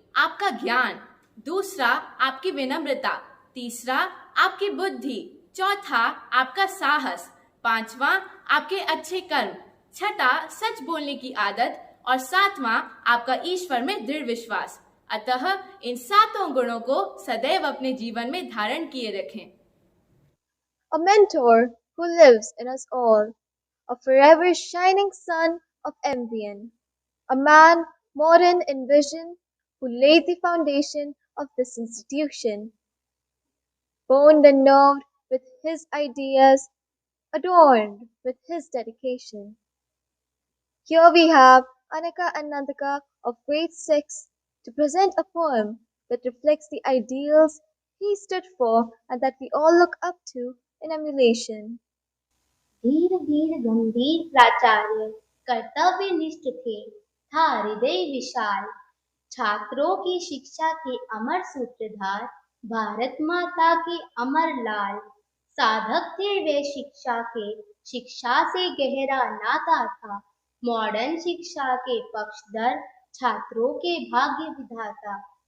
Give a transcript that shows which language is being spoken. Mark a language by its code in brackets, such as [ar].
[hi] आपका ज्ञान, दूसरा आपकी विनम्रता, तीसरा आपकी बुद्धि, चौथा आपका साहस, पांचवा आपके अच्छे कर्म, छठा सच बोलने की आदत और सातवां आपका ईश्वर में दृढ़ विश्वास। अतः इन 7 गुणों को सदैव अपने जीवन में धारण किए रखें। [en] A mentor who lives in us all, a forever shining sun of MVN, a man modern in vision who laid the foundation of this institution, boned and nerved with his ideas, adorned with his dedication. Here we have Anaka Anandaka of grade 6 to present a poem that reflects the ideals he stood for and that we all look up to in emulation. [hi] धीर धीर गंभीर प्राचार्य कर्तव्यनिष्ठ थे, था हृदय विशाल, छात्रों की शिक्षा के अमर सूत्रधार, भारत माता के अमर लाल, साधक थे वे शिक्षा के, शिक्षा से गहरा नाता था, मॉडर्न शिक्षा के पक्षधर, छात्रों के भाग्य विधाता।